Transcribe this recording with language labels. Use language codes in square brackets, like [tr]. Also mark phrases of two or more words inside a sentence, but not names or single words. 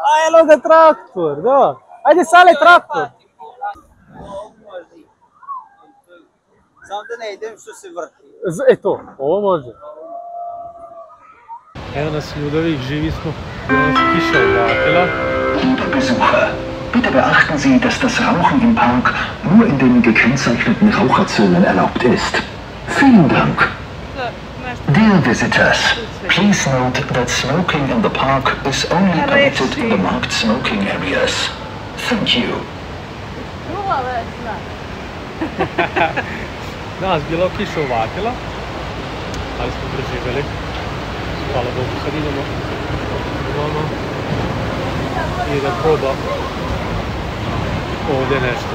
[bs] A eno ga traktor, da. Ajde sale traktor. Samo da ne idem što se vrti. E to, ovo može. Evo nas Ljudovik, živi smo. Evo nas kiša uvatila. [de] Liebe Besucher, bitte beachten Sie, dass das Rauchen im Park nur in den gekennzeichneten Raucherzonen erlaubt ist. Vielen Dank. [en] Dear visitors, please note that smoking in the park is only permitted in the marked smoking areas. Thank you. [bs] Danas bilo kiša uvatila, ali smo preživjeli. Hvala Bogu, sad idemo doma i da proba ovdje nešto.